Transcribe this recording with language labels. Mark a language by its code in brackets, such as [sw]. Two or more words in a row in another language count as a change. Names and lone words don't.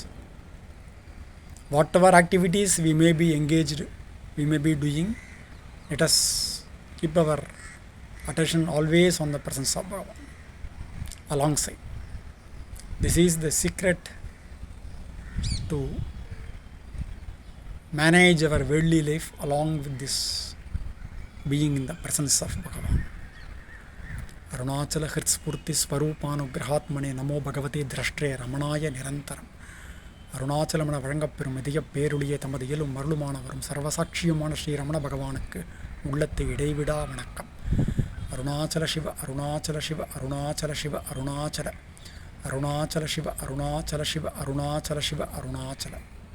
[en] Whatever activities we may be engaged, we may be doing, let us keep our attention always on the presence of Bhagavan, alongside. This is the secret to manage our worldly life along with this being in the presence of Bhagavan. [sa] अरुणाचल हृत्स्फूर्ति स्वरूपानुग्रहात्मने नमो भगवते द्रष्ट्रे रमणाय निरन्तरम्. [ta] அருணாச்சலமன வழங்கப்பெறும் மிதிய பேருடைய தமது இயலும் மருளுமானவரும் சர்வசாட்சியுமான ஸ்ரீ ரமண பகவானுக்கு உள்ளத்தை இடைவிடா வணக்கம். அருணாச்சல சிவ அருணாச்சல சிவ அருணாச்சல சிவ அருணாச்சல அருணாச்சல சிவ அருணாச்சல சிவ அருணாச்சல சிவ அருணாச்சல